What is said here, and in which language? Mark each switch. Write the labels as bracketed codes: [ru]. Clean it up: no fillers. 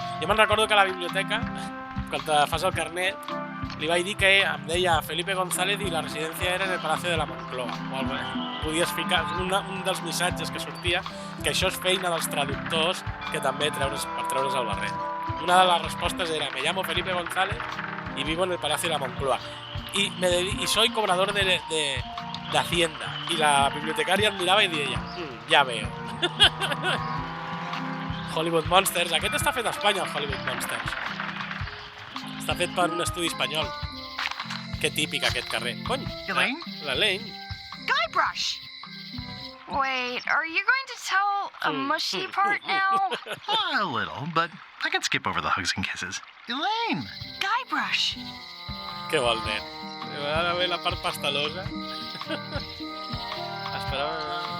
[ca] Jo me'n recordo que a la biblioteca, quan te fas el carnet, li vaig dir que em deia Felipe González i la residència era en el Palacio de la Moncloa. Podies ficar un dels missatges que sortia, que això és feina dels traductors, que també per treure's el barret. Una de les respostes era, [es] me llamo Felipe González y vivo en el Palacio de la Moncloa. Y soy cobrador de Hacienda. [ca] Y la bibliotecaria em mirava i deia, [es] ja veo. [en] Hollywood Monsters. [ca] Aquest està fet a Espanya, el Hollywood Monsters. Està fet per un estudi espanyol. Que típic aquest carrer. Cony! [en] Elaine? [ca] L'Elaine. [en] Guybrush! Wait, are you going to tell a mushy part now? A little, but I can skip over the hugs and kisses. Elaine! Guybrush! [ca] Què vol, nen? Ara ve la part pastalosa. Esperava...